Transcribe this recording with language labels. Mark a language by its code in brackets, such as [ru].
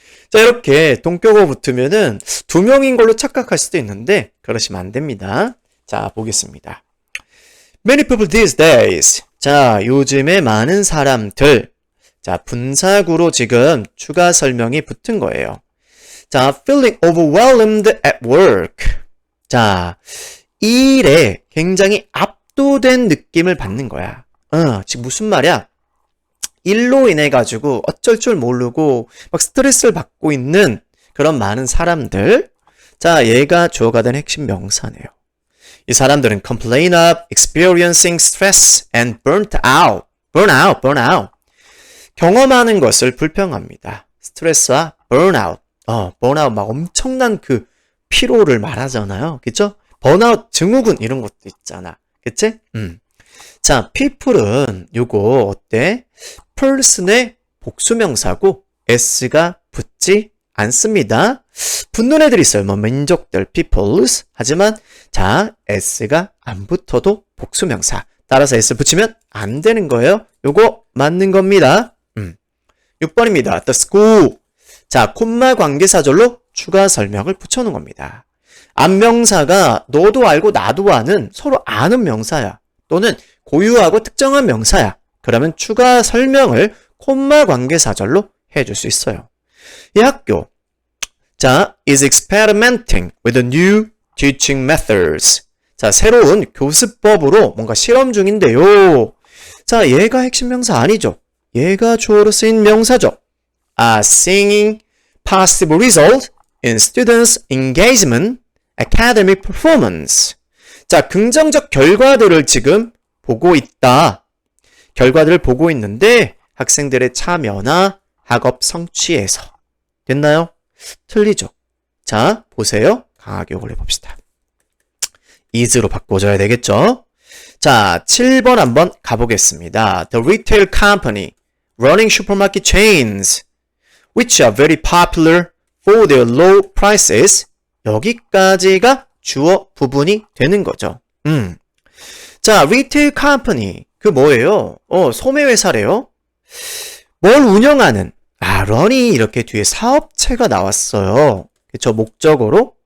[ko] 자, 이렇게 동격어 붙으면은 두 명인 걸로 착각할 수도 있는데 그러시면 안 됩니다. 자, 보겠습니다. [en] Many people these days. [ko] 자, 요즘에 많은 사람들. 자, 분사구로 지금 추가 설명이 붙은 거예요. [en] 자, feeling overwhelmed at work. [ko] 자, 일에 굉장히 압도된 느낌을 받는 거야. 지금 무슨 말이야? 일로 인해 가지고 어쩔 줄 모르고 막 스트레스를 받고 있는 그런 많은 사람들. 자, 얘가 주어가 된 핵심 명사네요. 이 사람들은 [en] complain of experiencing stress and burnt out. burnout. [ko] 경험하는 것을 불평합니다. 스트레스와 burnout. burnout 막 엄청난 그 피로를 말하잖아요. 그쵸? 번아웃 증후군 이런 것도 있잖아. 그치? 자, people은 요거 어때? person의 복수명사고 s가 붙지 않습니다. 붙는 애들 있어요. 뭐 민족들, peoples. 하지만 자, s가 안 붙어도 복수명사. 따라서 s 붙이면 안 되는 거예요. 요거 맞는 겁니다. 6번입니다. [en] The school. [ko] 자, 콤마 관계사절로 추가 설명을 붙여놓은 겁니다. 앞명사가 너도 알고 나도 아는 서로 아는 명사야. 또는 고유하고 특정한 명사야. 그러면 추가 설명을 콤마 관계사절로 해줄 수 있어요. 이 학교. [en] 자, is experimenting with new teaching methods. [ko] 자, 새로운 교습법으로 뭔가 실험 중인데요. 자, 얘가 핵심 명사 아니죠. 얘가 주어로 쓰인 명사죠. [en] Seeing positive result in students' engagement, academic performance. [ko] 자, 긍정적 결과들을 지금 보고 있다. 결과들을 보고 있는데 학생들의 참여나 학업 성취에서. 됐나요? 틀리죠. 자, 보세요. 강하게 요걸 해봅시다. is로 바꿔줘야 되겠죠? 자, 7번 한번 가보겠습니다. [en] The retail company running supermarket chains which are very popular for their low prices. [ko] 여기까지가 주어 부분이 되는 거죠. 자, retail company. 그 뭐예요? 소매회사래요. 뭘 운영하는? run이 이렇게 뒤에 사업체가 나왔어요. 그쵸? 목적어로.